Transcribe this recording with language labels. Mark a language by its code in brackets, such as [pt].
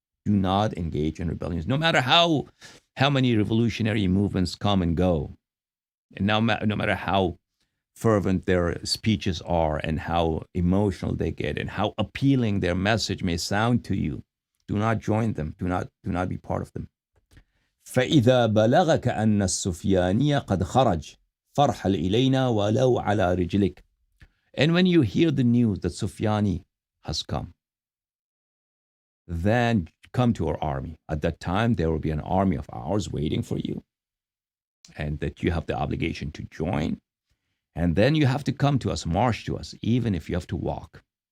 [en] Do not engage in rebellions, no matter how many revolutionary movements come and go, and no matter how fervent their speeches are and how emotional they get and how appealing their message may sound to you. Do not join them. Do not be part of them. [ar] فإذا بلغك أن السفياني قد خرج فارحل إلينا ولو على رجلك. [en] And when you hear the news that Sufyani has come, then come to our army. At that time, there will be an army of ours waiting for you, and that you have the obligation to join. And then you have to come to us, march to us, even if you have to walk.